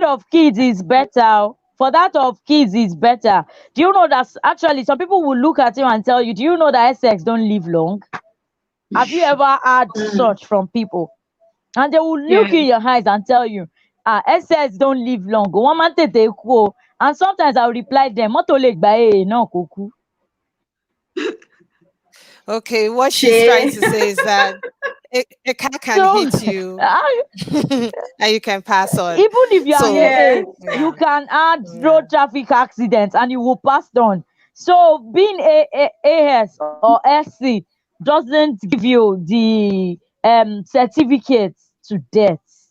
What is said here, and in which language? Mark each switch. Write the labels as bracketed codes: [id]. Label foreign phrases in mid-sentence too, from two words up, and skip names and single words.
[en] of kids is better. For that of kids is better. Do you know that actually some people will look at you and tell you, do you know that sex don't live long? Have you ever heard Mm. such from people? And they will look Yes. in your eyes and tell you, SS don't live long. [yo] One man tete ku o." [en] And sometimes I'll reply them, [yo] "Mọ́tò lè gbà náà kó kú." [en] okay. What she's trying Shay. to say is that a car can So hit you and you can pass on. even if you are So Yes. AA, yeah, you can add yeah. road traffic accident and you will pass on. So being AS or SC doesn't give you the certificate to death.